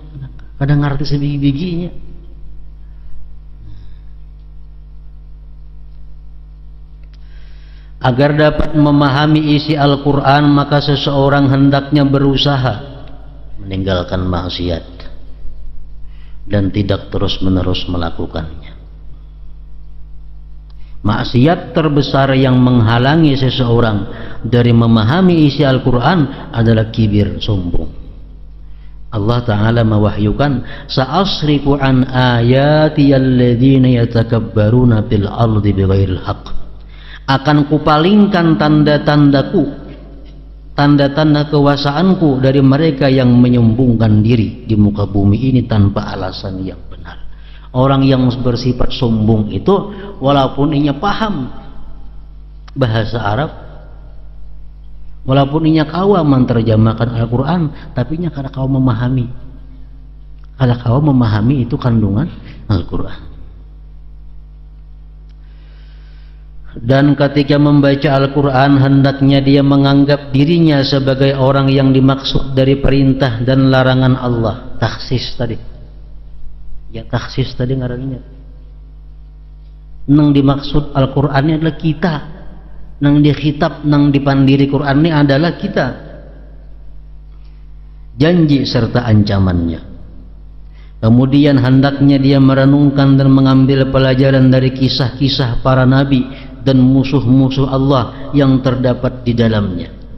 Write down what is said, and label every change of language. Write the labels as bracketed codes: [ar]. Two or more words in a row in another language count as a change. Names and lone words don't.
[id] Kadang ngerti sebiji-bijinya. Agar dapat memahami isi Al-Quran, maka seseorang hendaknya berusaha meninggalkan maksiat dan tidak terus-menerus melakukannya. Maksiat terbesar yang menghalangi seseorang dari memahami isi Al-Quran adalah kibir, sombong. Allah Ta'ala mewahyukan, [ar] سأصرف عن آياتي الذين يتكبرون في الأرض بغير الحق. [id] Akan kupalingkan tanda-tandaku, tanda-tanda kewasaanku dari mereka yang menyombongkan diri di muka bumi ini tanpa alasan yang benar. Orang yang bersifat sombong itu, [bjn] walaupun inya paham bahasa Arab, walaupun inya kawa menerjemahkan Al-Quran, tapi inya kada kawa memahami. Kada kawa memahami itu kandungan Al-Quran. [id] Dan ketika membaca Al-Quran, hendaknya dia menganggap dirinya sebagai orang yang dimaksud dari perintah dan larangan Allah. Taksis tadi. [bjn] Ya, taksis tadi ngarannya. Nang dimaksud Al-Quran ini adalah kita. Nang dikhitab, nang dipandiri Quran ini adalah kita. [id] Janji serta ancamannya. Kemudian hendaknya dia merenungkan dan mengambil pelajaran dari kisah-kisah para nabi dan musuh-musuh Allah yang terdapat di dalamnya.